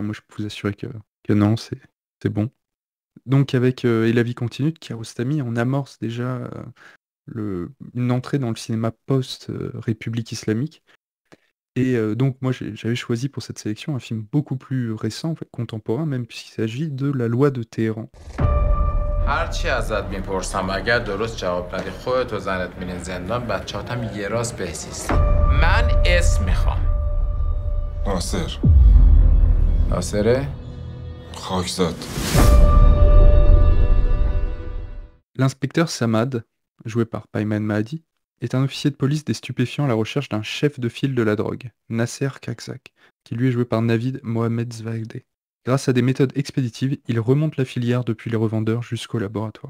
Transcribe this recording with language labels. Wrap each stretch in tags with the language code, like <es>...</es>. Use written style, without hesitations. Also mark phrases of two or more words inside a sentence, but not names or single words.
<fr>Moi, je peux vous assurer que non, c'est bon. Donc avec Et la vie continue de Kiarostami, on amorce déjà une entrée dans le cinéma post-République islamique. Et donc moi j'avais choisi pour cette sélection un film beaucoup plus récent, en fait, contemporain même, puisqu'il s'agit de La loi de Téhéran.</fr> <fa>هرچی ازت میپرسم اگر درست جواب ندی خودت و زنت میرین زندان بچه‌هاتم یه راست بهسیستی من اسم میخوام ناصر ناصره خاکزاد.</fa> <fr>L'inspecteur Samad, joué par Payman Mahdi, est un officier de police des stupéfiants à la recherche d'un chef de file de la drogue, Nasser Kakzak, qui lui est joué par Navid Mohamed Zvaighdeh. Grâce à des méthodes expéditives, il remonte la filière depuis les revendeurs jusqu'au laboratoire.</fr>